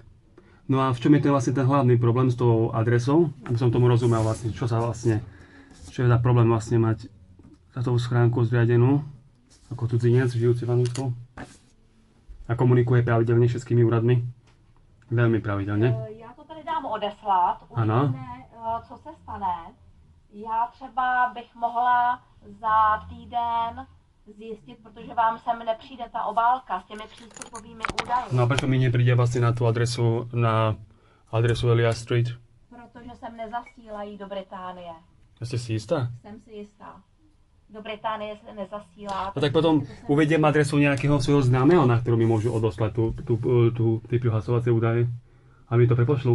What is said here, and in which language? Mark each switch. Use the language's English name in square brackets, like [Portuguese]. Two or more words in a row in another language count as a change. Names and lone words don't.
[Slovak] No a v čom je ten vlastne ten hlavný problém s tou adresou? Aby som tomu rozumel vlastne, čo je za problém vlastne mať datovú schránku zriadenú ako cudzinec žijúci v Anglicku a komunikuje pravidelne všetkými úradmi. Veľmi pravidelne. [Czech] Já to tady dám odeslat. Ano. Uvidíme, co se stane. Já třeba bych mohla za týden zjistit, protože vám sem nepřijde ta obálka s těmi přístupovými údaji. [Slovak] No a prečo mi nepríde vlastne na tú adresu, Elias Street? [Czech] Protože sem nezasílají do Británie. [Slovak] Ste si istá? [Czech] Jsem si jistá. Do Británie se nezasílá. [Slovak] No tak potom uvediem adresu nejakého svojho známeho, na ktorú mi môžu odoslať tie prihlasovacie údaje a mi to prepošľú.